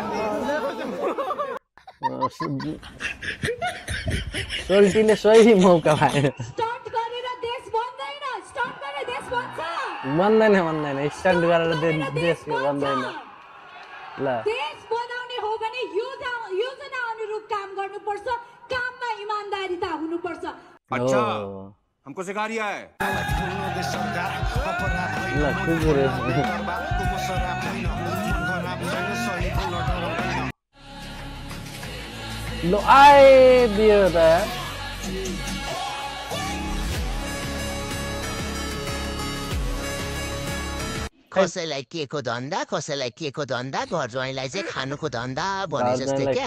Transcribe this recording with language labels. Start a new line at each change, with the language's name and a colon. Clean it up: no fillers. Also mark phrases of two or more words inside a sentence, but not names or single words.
Nepali: सोल्टीले सही मौका पाएन बन्दैन स्टन्ट गरेर देश बन्दैन ल देश बनाउने हो भने योजना अनुरूप काम गर्नुपर्छ काममा इमानदारीता हुनुपर्छ
Hindi: अच्छा हमको सिखा रिया है
Nepali: ल कुकुर ल आइदियो त कसैलाई के को धन्दा कसैलाई के को धन्दा घर ज्वाइँलाई चाहिँ खानुको धन्दा भने जस्तै क्या